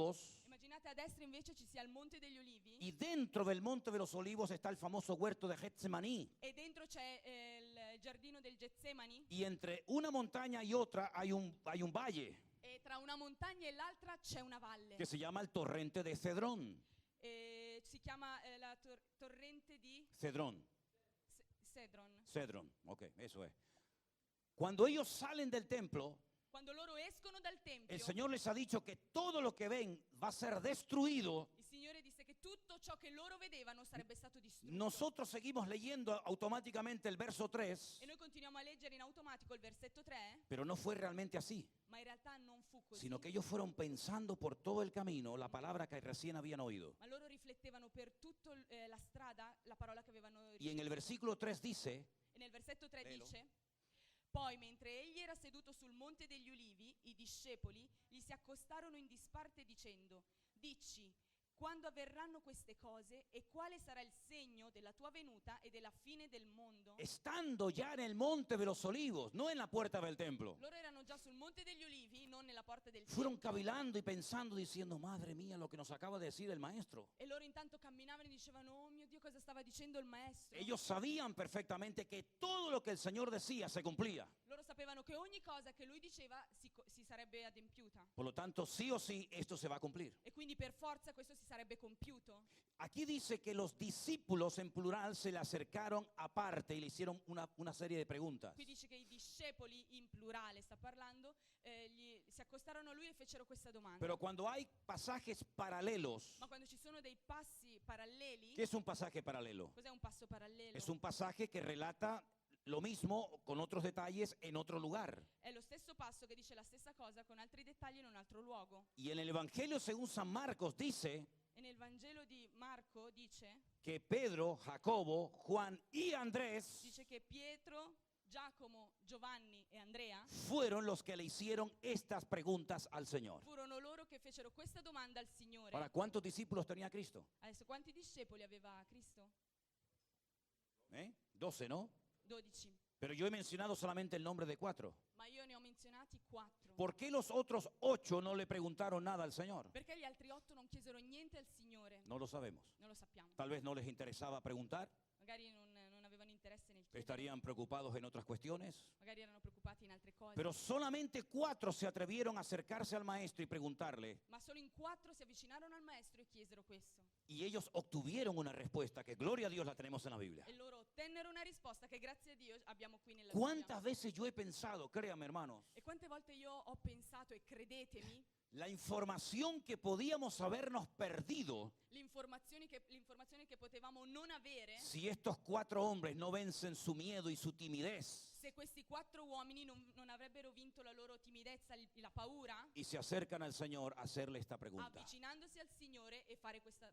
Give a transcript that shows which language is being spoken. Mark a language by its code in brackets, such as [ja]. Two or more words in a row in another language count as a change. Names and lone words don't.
[it] Immaginate immaginate a destra invece ci sia il Monte degli Ulivi [es] y dentro del Monte de los Olivos está el famoso huerto de Getsemaní. [it] e dentro c'è il giardino del Getsemani [es] Y entre una montaña y otra hay un valle [it] e tra una montagna e l'altra c'è una valle. [es] que se llama el torrente de Cedrón. [it] E si chiama la torrente di Cedrón, Cedron. [es] Cedrón, ok, eso es. Cuando ellos salen del templo, [it] Quando loro escono dal tempio, [es] el Señor les ha dicho que todo lo que ven va a ser destruido. [it] il Signore disse che tutto ciò che loro vedevano sarebbe stato distrutto. [es] Nosotros seguimos leyendo automáticamente el verso 3, [it] E noi continuiamo a leggere in automatico il versetto 3, [es] pero no fue realmente así, [it] ma in realtà non fu così. [es] sino que ellos fueron pensando por todo el camino la palabra que recién habían oído. [it] Ma loro riflettevano per tutta la strada la parola che avevano [es] Y en el [it] ricevuto. [es] versículo 3 dice, [it] E nel versetto 3 [es] Lelo. [it] dice: Poi mentre egli era seduto sul monte degli ulivi, i discepoli gli si accostarono in disparte dicendo: Dici, quando avverranno queste cose e quale sarà il segno della tua venuta e della fine del mondo? [es] estando ya en el monte de los olivos, no en la puerta del templo, [it] Loro erano già sul monte degli ulivi, non nella porta del [es] fueron [it] tempio. [es] cavilando y pensando, diciendo, madre mía, lo que nos acaba de decir el maestro. [it] E loro intanto camminavano e dicevano: Oh mio Dio, cosa stava dicendo il maestro? [es] Ellos sabían perfectamente que todo lo que el Señor decía se cumplía. [it] Loro sapevano che ogni cosa che lui diceva si sarebbe adempiuta. [es] Por lo tanto, sí o sí, esto se va a cumplir. [it] E quindi per forza questo si sarebbe compiuto. [es] Aquí dice que los discípulos en plural se le acercaron aparte y le hicieron una serie de preguntas. [it] Qui dice che i discepoli, in plurale sta parlando, si accostarono a lui e fecero questa domanda. [es] Pero cuando hay pasajes paralelos, [it] Ma quando ci sono dei passi paralleli, [es] ¿qué es un pasaje paralelo? [it] cos'è un passo parallelo? [es] Es un pasaje que relata lo mismo con otros detalles en otro lugar. [it] È lo stesso passo che dice la stessa cosa con altri dettagli in un altro luogo. [es] Y en el Evangelio según San Marcos dice [it] E nel Vangelo di Marco dice [es] que Pedro, Jacobo, Juan y Andrés [it] che Pietro, Giacomo, Giovanni e Andrea [es] fueron los que le hicieron estas preguntas al Señor. [it] furono loro che fecero questa domanda al Signore. [es] Ahora, ¿cuántos discípulos tenía Cristo? [it] Adesso quanti discepoli aveva Cristo? [es] 12, ¿no? [it] 12. [es] Pero yo he mencionado solamente el nombre de 4. [it] Ma io ne ho menzionati 4. [es] ¿Por qué los otros 8 no le preguntaron nada al Señor? [it] Perché gli altri 8 non chiesero niente al Signore? [es] No lo sabemos. [it] Non lo sappiamo. [es] Tal vez no les interesaba preguntar, [it] Magari non avevano interesse nel chiedere, [es] estarían preocupados en otras cuestiones. [it] magari erano preoccupati in altre cose. [es] Pero solamente 4 se atrevieron a acercarse al maestro y preguntarle. [it] Ma solo in 4 si avvicinarono al maestro e chiesero questo. [es] Y ellos obtuvieron una respuesta que, gloria a Dios, la tenemos en la Biblia. [it] E loro ottennero una risposta che grazie a Dio abbiamo qui nella [es] ¿Cuántas [it] Bibbia. [es] veces yo he pensado, créanme hermanos, [it] E quante volte io ho pensato, e credetemi, [es] la información que podíamos habernos perdido [it] l'informazione che potevamo non avere [es] si estos 4 hombres no vencen su miedo y su timidez [it] se questi 4 uomini non avrebbero vinto la loro timidezza, la paura, [es] y se acercan al Señor a hacerle esta pregunta. [it] avvicinandosi al Signore e facendo